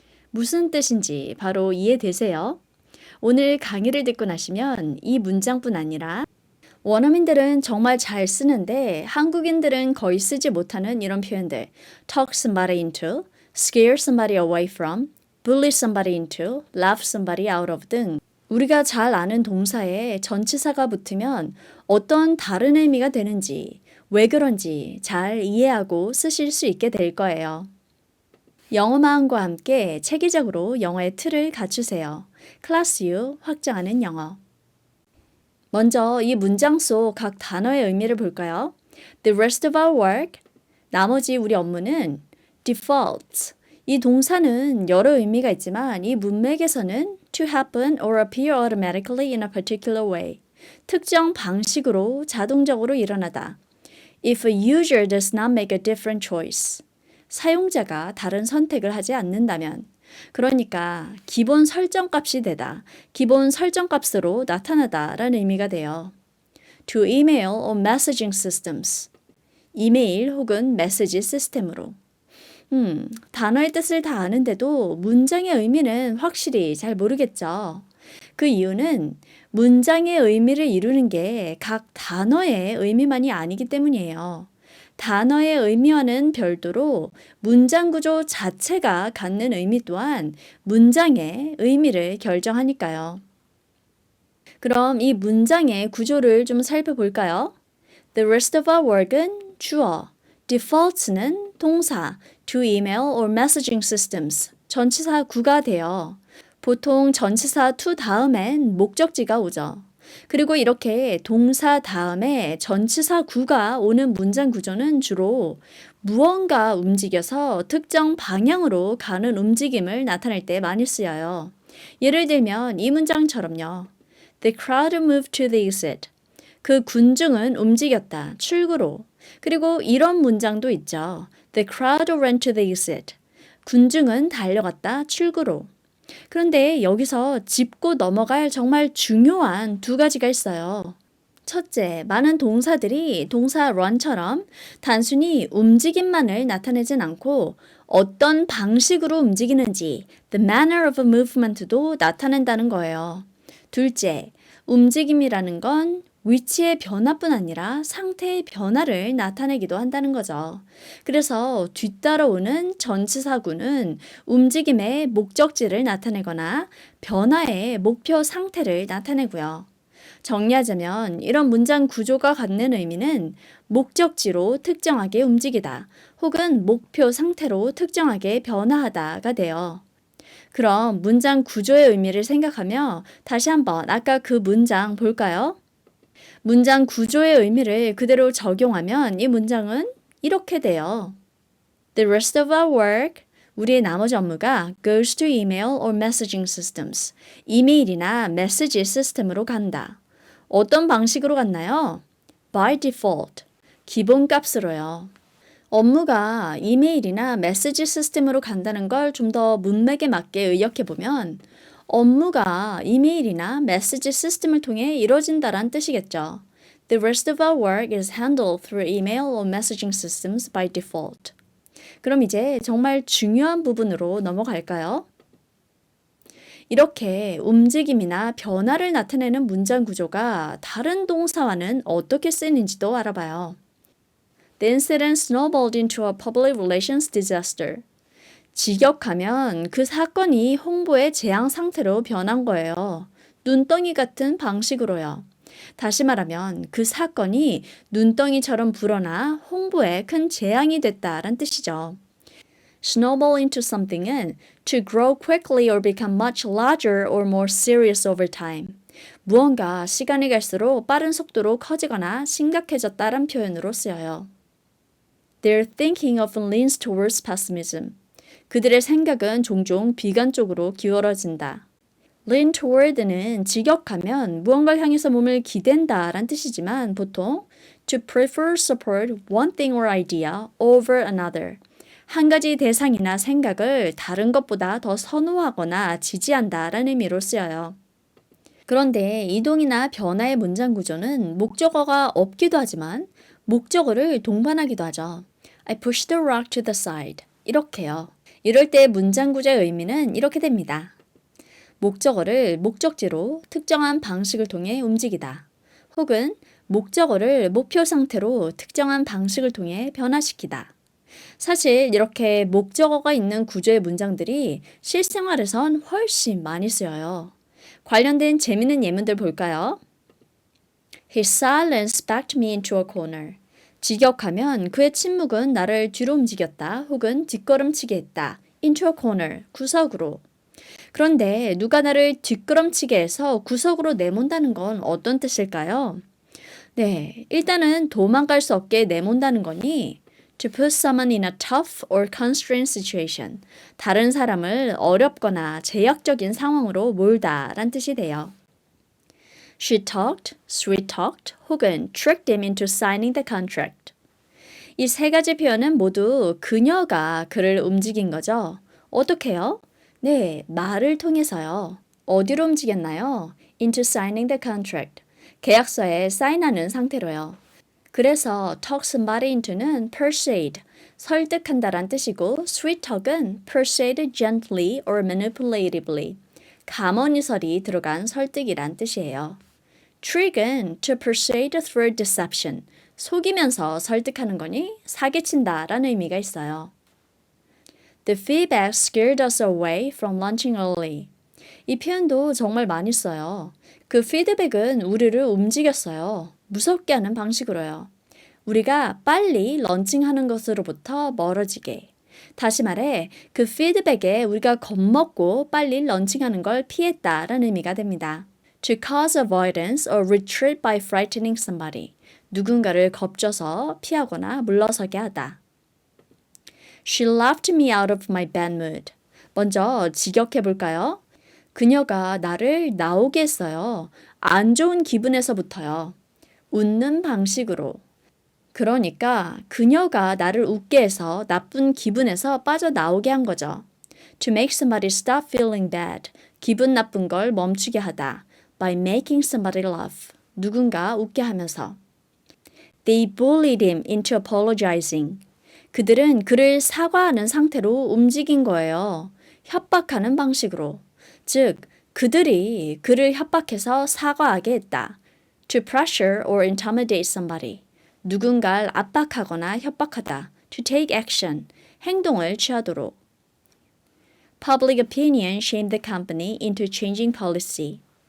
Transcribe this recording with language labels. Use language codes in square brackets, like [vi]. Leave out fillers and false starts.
[ko] 무슨 뜻인지 바로 이해되세요? 오늘 강의를 듣고 나시면 이 문장뿐 아니라 원어민들은 정말 잘 쓰는데 한국인들은 거의 쓰지 못하는 이런 표현들 [en] talk somebody into, scare somebody away from, bully somebody into, laugh somebody out of [ko] 등 우리가 잘 아는 동사에 전치사가 붙으면 어떤 다른 의미가 되는지 왜 그런지 잘 이해하고 쓰실 수 있게 될 거예요. 영어마음과 함께 체계적으로 영어의 틀을 갖추세요. 클래스 U 확장하는 영어. 먼저 이 문장 속 각 단어의 의미를 볼까요? [en] The rest of our work, [ko] 나머지 우리 업무는 [en] defaults, [ko] 이 동사는 여러 의미가 있지만 이 문맥에서는 [en] to happen or appear automatically in a particular way, [ko] 특정 방식으로 자동적으로 일어나다. [en] If a user does not make a different choice, [ko] 사용자가 다른 선택을 하지 않는다면, 그러니까 기본 설정값이 되다, 기본 설정값으로 나타나다 라는 의미가 돼요. [en] To email or messaging systems, [ko] 이메일 혹은 메시지 시스템으로. 단어의 뜻을 다 아는데도 문장의 의미는 확실히 잘 모르겠죠. 그 이유는 문장의 의미를 이루는 게 각 단어의 의미만이 아니기 때문이에요. 단어의 의미와는 별도로 문장 구조 자체가 갖는 의미 또한 문장의 의미를 결정하니까요. 그럼 이 문장의 구조를 좀 살펴볼까요? [en] The rest of our work은 [ko] 주어, [en] defaults는 [ko] 동사, [en] to email or messaging systems, [ko] 전치사 구가 돼요. 보통 전치사 to 다음엔 목적지가 오죠. 그리고 이렇게 동사 다음에 전치사 구가 오는 문장 구조는 주로 무언가 움직여서 특정 방향으로 가는 움직임을 나타낼 때 많이 쓰여요. 예를 들면 이 문장처럼요. [en] The crowd moved to the exit. [ko] 그 군중은 움직였다, 출구로. 그리고 이런 문장도 있죠. [en] The crowd ran to the exit. [ko] 군중은 달려갔다, 출구로. 그런데 여기서 짚고 넘어갈 정말 중요한 두 가지가 있어요. 첫째, 많은 동사들이 동사 run처럼 단순히 움직임만을 나타내진 않고 어떤 방식으로 움직이는지 [en] the manner of a movement [ko] 도 나타낸다는 거예요. 둘째, 움직임이라는 건 위치의 변화뿐 아니라 상태의 변화를 나타내기도 한다는 거죠. 그래서 뒤따라오는 전치사구는 움직임의 목적지를 나타내거나 변화의 목표 상태를 나타내고요. 정리하자면 이런 문장 구조가 갖는 의미는 목적지로 특정하게 움직이다 혹은 목표 상태로 특정하게 변화하다가 돼요. 그럼 문장 구조의 의미를 생각하며 다시 한번 아까 그 문장 볼까요? 문장 구조의 의미를 그대로 적용하면 이 문장은 이렇게 돼요. [en] The rest of our work, [ko] 우리의 나머지 업무가 [en] goes to email or messaging systems, [ko] 이메일이나 메시지 시스템으로 간다. 어떤 방식으로 갔나요? [en] By default, [ko] 기본값으로요. 업무가 이메일이나 메시지 시스템으로 간다는 걸 좀 더 문맥에 맞게 의역해보면 업무가 이메일이나 메시지 시스템을 통해 이루어진다란 뜻이겠죠. [en] The rest of our work is handled through email or messaging systems by default. [ko] 그럼 이제 정말 중요한 부분으로 넘어갈까요? 이렇게 움직임이나 변화를 나타내는 문장 구조가 다른 동사와는 어떻게 쓰이는지도 알아봐요. [en] The incident snowballed into a public relations disaster. [ko] 직역하면 그 사건이 홍보의 재앙 상태로 변한 거예요. 눈덩이 같은 방식으로요. 다시 말하면 그 사건이 눈덩이처럼 불어나 홍보에 큰 재앙이 됐다란 뜻이죠. [en] Snowball into something은 to grow quickly or become much larger or more serious over time. [ko] 무언가 시간이 갈수록 빠른 속도로 커지거나 심각해졌다란 표현으로 쓰여요. [en] Their thinking often leans towards pessimism. [ko] 그들의 생각은 종종 비관 쪽으로 기울어진다. lean toward는 직역하면 무언가를 향해서 몸을 기댄다 란 뜻이지만 보통 [en] To prefer support one thing or idea over another. [ko] 한 가지 대상이나 생각을 다른 것보다 더 선호하거나 지지한다 라는 의미로 쓰여요. 그런데 이동이나 변화의 문장 구조는 목적어가 없기도 하지만 목적어를 동반하기도 하죠. [en] I pushed the rock to the side. [ko] 이렇게요. 이럴 때 문장 구조의 의미는 이렇게 됩니다. 목적어를 목적지로 특정한 방식을 통해 움직이다. 혹은 목적어를 목표 상태로 특정한 방식을 통해 변화시키다. 사실 이렇게 목적어가 있는 구조의 문장들이 실생활에선 훨씬 많이 쓰여요. 관련된 재미있는 예문들 볼까요? [en] His silence backed me into a corner. [ko] 직역하면 그의 침묵은 나를 뒤로 움직였다 혹은 뒷걸음치게 했다. [en] into a corner, [ko] 구석으로. 그런데 누가 나를 뒷걸음치게 해서 구석으로 내몬다는 건 어떤 뜻일까요? 네, 일단은 도망갈 수 없게 내몬다는 거니 [en] to put someone in a tough or constrained situation. [ko] 다른 사람을 어렵거나 제약적인 상황으로 몰다 란 뜻이 돼요. [en] She talked, sweet talked, [ko] 혹은 [en] tricked him into signing the contract. [ko] 이 세 가지 표현은 모두 그녀가 그를 움직인 거죠. 어떻게요? 네, 말을 통해서요. 어디로 움직였나요? [en] Into signing the contract. [ko] 계약서에 사인하는 상태로요. [en] 그래서 talk somebody into는 persuade, [ko] 설득한다란 뜻이고 [en] sweet talk은 persuade gently or manipulatively, [ko] 감언이설이 들어간 설득이란 뜻이에요. trick은 [en] to persuade through deception, [ko] 속이면서 설득하는 거니 사기친다라는 의미가 있어요. [en] The feedback scared us away from lunching early. [ko] 이 표현도 정말 많이 써요. 그 피드백은 우리를 움직였어요. 무섭게 하는 방식으로요. 우리가 빨리 런칭하는 것으로부터 멀어지게. 다시 말해, 그 피드백에 우리가 겁먹고 빨리 런칭하는 걸 피했다라는 의미가 됩니다. [en] To cause avoidance or retreat by frightening somebody. [ko] 누군가를 겁줘서 피하거나 물러서게 하다. [en] She laughed me out of my bad mood. [ko] 먼저 직역해 볼까요? 그녀가 나를 나오게 했어요. 안 좋은 기분에서부터요. 웃는 방식으로. 그러니까 그녀가 나를 웃게 해서 나쁜 기분에서 빠져나오게 한 거죠. [en] To make somebody stop feeling bad. [ko] 기분 나쁜 걸 멈추게 하다. [en] By making somebody laugh. [ko] 누군가 웃게 하면서. [en] They bullied him into apologizing. [ko] 그들은 그를 사과하는 상태로 움직인 거예요. 협박하는 방식으로. 즉, 그들이 그를 협박해서 사과하게 했다. [en] To pressure or intimidate somebody. [ko] 누군가를 압박하거나 협박하다. [en] To take action. [ko] 행동을 취하도록. [en] Public opinion shamed the company into changing policy.